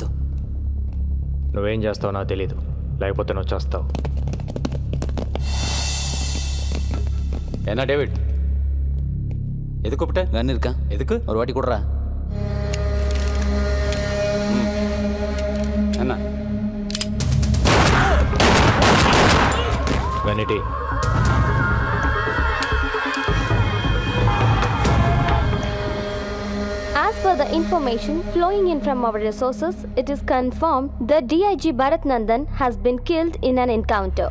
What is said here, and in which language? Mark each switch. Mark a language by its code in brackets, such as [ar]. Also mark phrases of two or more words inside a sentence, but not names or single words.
[te] నువ్వేం చేస్తావు నాకు తెలీదు, లేకపోతే నువ్వు చేస్తావు. [ta] ஏன்னா டேவிட், எதுக்கு கூப்பிட்ட? గన్ இருக்கா? எதுக்கு? ஒரு வாட்டி கொடுறா. என்ன? వెనిటీ. [en] As per the information flowing in from our resources, it is confirmed that DIG Bharat Nandan has been killed in an encounter.